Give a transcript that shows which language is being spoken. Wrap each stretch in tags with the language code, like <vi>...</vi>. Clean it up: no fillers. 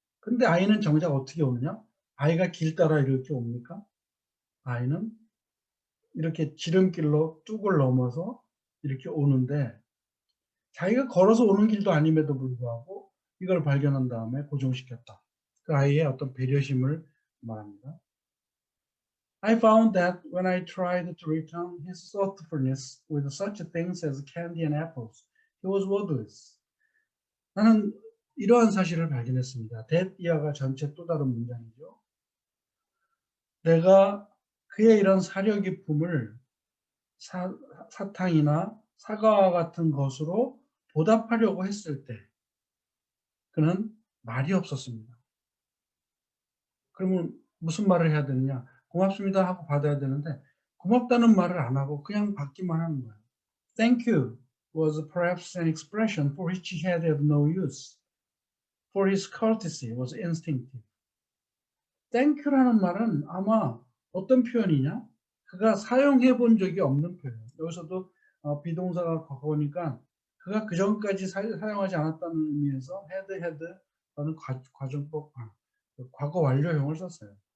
<ko>근데 아이는 정작 어떻게 오느냐? 아이가 길 따라 이렇게 옵니까? 아이는 이렇게 지름길로 뚝을 넘어서 이렇게 오는데 자기가 걸어서 오는 길도 아님에도 불구하고 이걸 발견한 다음에 고정시켰다. 그 아이의 어떤 배려심을 말합니다.</ko> <en>I found that when I tried to return his thoughtfulness with such things as candy and apples, he was wordless.</en> <ko>나는 이러한 사실을 발견했습니다. that 이하가 전체 또 다른 문장이죠. 내가 그의 이런 사려 깊음을 사탕이나 사과와 같은 것으로 보답하려고 했을 때 그는 말이 없었습니다. 그러면 무슨 말을 해야 되느냐? 고맙습니다 하고 받아야 되는데 고맙다는 말을 안 하고 그냥 받기만 하는 거예요.</ko> <en>Thank you was perhaps an expression for which he had no use, for his courtesy was instinctive. Thank you</en> <ko>라는 말은 아마 어떤 표현이냐? 그가 사용해 본 적이 없는 표현. 여기서도 비동사가 거거니까 그가 그 전까지 사용하지 않았다는 의미에서 had 과정법 과거 완료형을 썼어요.</ko>